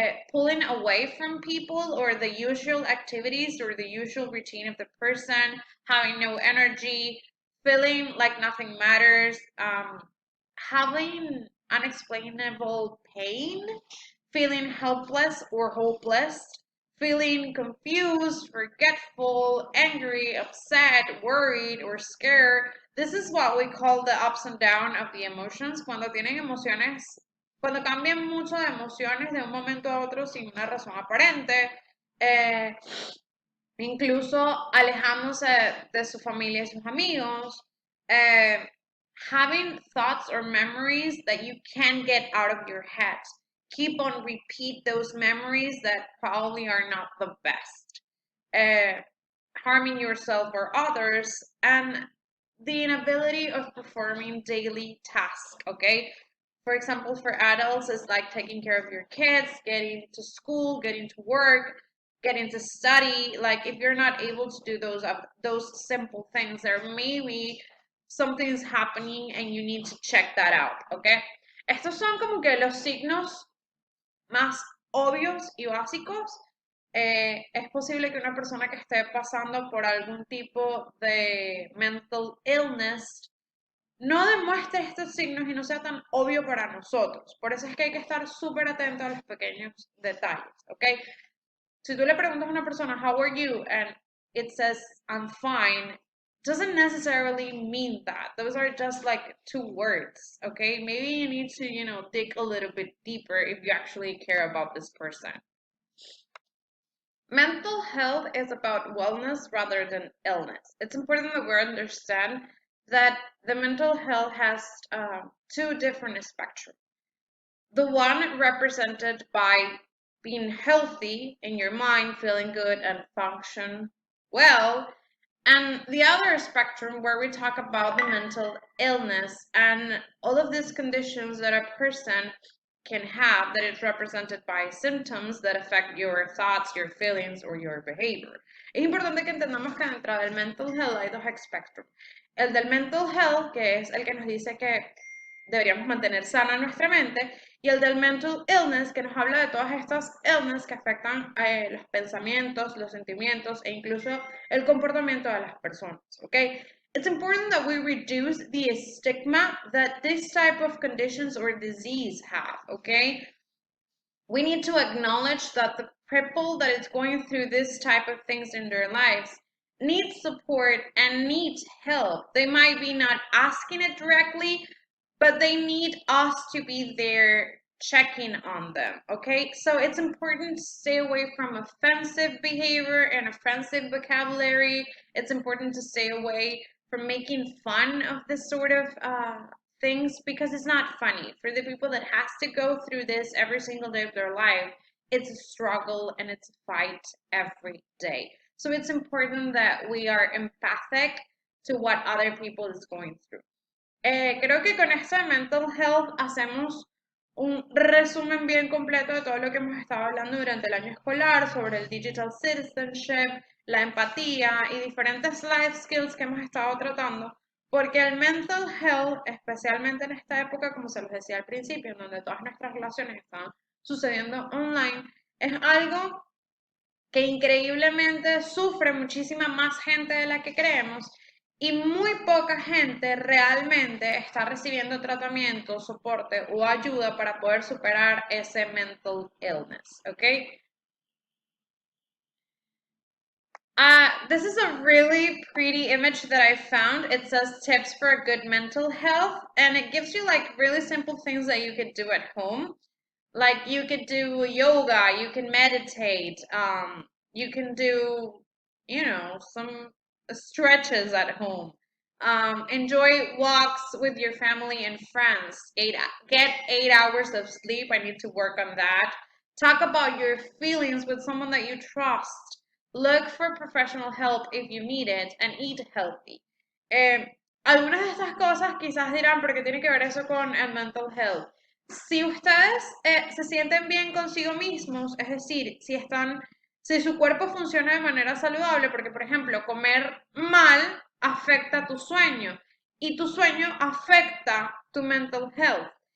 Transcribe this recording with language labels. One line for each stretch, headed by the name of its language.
English: pulling away from people or the usual activities or the usual routine of the person, having no energy, feeling like nothing matters, having unexplainable pain, feeling helpless or hopeless, feeling confused, forgetful, angry, upset, worried, or scared. This is what we call the ups and downs of the emotions.
Spanish: Cuando tienen emociones, cuando cambian mucho de emociones de un momento a otro sin una razón aparente. Incluso alejándose de su familia y sus amigos,
English: having thoughts or memories that you can't get out of your head. Keep on repeat those memories that probably are not the best. Harming yourself or others, and the inability of performing daily tasks, okay? For example, for adults, it's like taking care of your kids, getting to school, getting to work, getting to study. Like if you're not able to do those simple things, there may be something's happening and you need to check that out, okay?
Spanish: Estos son como que los signos más obvios y básicos. Es posible que una persona que esté pasando por algún tipo de mental illness no demuestre estos signos y no sea tan obvio para nosotros. Por eso es que hay que estar súper atento a los pequeños detalles, ¿ok? Si tú le preguntas a una persona,
English: how are you? And it says, I'm fine, doesn't necessarily mean that. Those are just like two words, okay? Maybe you need to, dig a little bit deeper if you actually care about this person. Mental health is about wellness rather than illness. It's important that we understand that the mental health has two different spectrums. The one represented by being healthy in your mind, feeling good and function well, and the other spectrum where we talk about the mental illness and all of these conditions that a person can have that is represented by symptoms that affect your thoughts, your feelings, or your behavior.
Spanish: Es importante que entendamos que dentro del mental health hay dos spectrum. El del mental health, que es el que nos dice que deberíamos mantener sana nuestra mente, y el del mental illness, que nos habla de todas estas illness que afectan los pensamientos, los sentimientos e incluso el comportamiento de las personas, ¿ok?
English: It's important that we reduce the stigma that this type of conditions or disease have, okay? We need to acknowledge that the people that is going through this type of things in their lives need support and need help. They might be not asking it directly, but they need us to be there checking on them, okay? So it's important to stay away from offensive behavior and offensive vocabulary. It's important to stay away from making fun of this sort of things because it's not funny. For the people that has to go through this every single day of their life, it's a struggle and it's a fight every day. So it's important that we are empathic to what other people is going through.
Spanish: Creo que con este mental health hacemos un resumen bien completo de todo lo que hemos estado hablando durante el año escolar sobre el digital citizenship, la empatía y diferentes life skills que hemos estado tratando, porque el mental health, especialmente en esta época, como se los decía al principio, en donde todas nuestras relaciones están sucediendo online, es algo que increíblemente sufre muchísima más gente de la que creemos y muy poca gente realmente está recibiendo tratamiento, soporte o ayuda para poder superar ese mental illness, ¿ok?
English: This is a really pretty image that I found. It says tips for a good mental health, and it gives you like really simple things that you could do at home. Like you could do yoga, you can meditate, you can do, some stretches at home. Enjoy walks with your family and friends. Get 8 hours of sleep. I need to work on that. Talk about your feelings with someone that you trust. Look for professional help if you need it, and eat healthy.
Spanish: Algunas de estas cosas quizás dirán, porque tiene que ver eso con el mental health. Si ustedes se sienten bien consigo mismos, es decir, si su cuerpo funciona de manera saludable, porque por ejemplo, comer mal afecta tu sueño y tu sueño afecta tu mental health.